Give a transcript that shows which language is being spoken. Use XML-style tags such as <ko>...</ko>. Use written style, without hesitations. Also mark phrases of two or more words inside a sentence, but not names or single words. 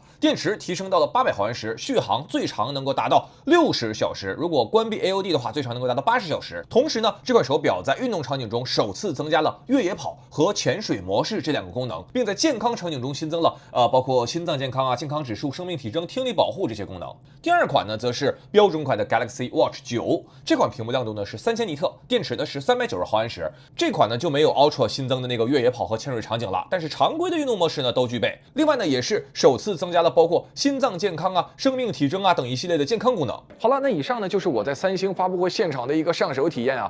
<zh>電池提升到了800毫安時，續航最長能夠達到60小時。如果關閉 COD 的話，最長能夠達到80小時。同時呢，這款手錶在運動場景中首次增加了越野跑和潛水模式這2個功能，並在健康場景中新增了包括心臟健康啊、健康指數、生命體征、听力保護這些功能。第2款呢，則是標準款的 Galaxy Watch 9，這款屏幕亮度呢是3000尼特，電池呢是390毫安時。這款呢就沒有 Ultra 新增的那個越野跑和潛水場景了，但是常規的運動模式呢都具備。另外呢，也是首次增加了包括心臟健康啊、生命体征啊等一系列的健康功能。好了，那以上呢就是我在三星发布会现场的一个上手体验啊。</zh>